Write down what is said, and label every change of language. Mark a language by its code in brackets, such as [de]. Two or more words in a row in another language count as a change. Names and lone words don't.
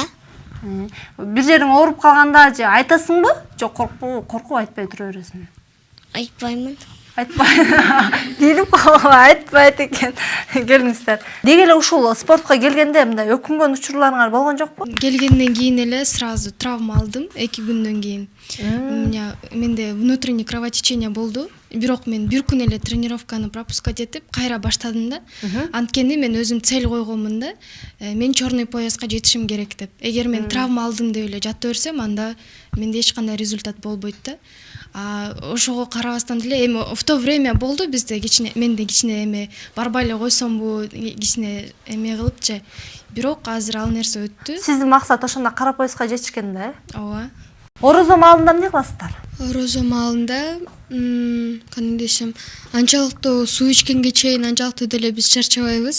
[ky] Бир жериң ооруп калганда же айтасыңбы? Жок, коркуп айтпай тура бересиңби? Айтпаймын. Айтпай. Билип айтпайт экен. Келиңиздер. Деги эле ушул спортко келгенде мындай өкүнгөн учурларыңар болгон жокпу? Келгенден кийин эле сразу травма алдым 2 күндөн кийин. [ru] У меня менде внутреннее кровотечение болду. [ky] Бирок мен бир күн эле тренировканы пропускать этип кайра баштадым да. Анткени мен өзүм цель койгонмун да. Мен [ru] черный пояска [ky] жетишим керек деп. Эгер мен травма алдым деп эле жата берсем, анда менде эч кандай результат болбойт да. Ошого карабастан деле эми [ru] в то время [ky] болду бизде кичине, менде кичине эми барбай эле койсомбу, кичине эме кылыпчы. Бирок азыр ал нерсе өттү. Сиздин максат ошондо кара пояска жетишкен да? Ооба. Орозо маалында эмне кыласыздар? Орозо маалында кандай десем, анчалыктуу суу ичкенге чейин анчалыктуу деле биз чарчабайбыз.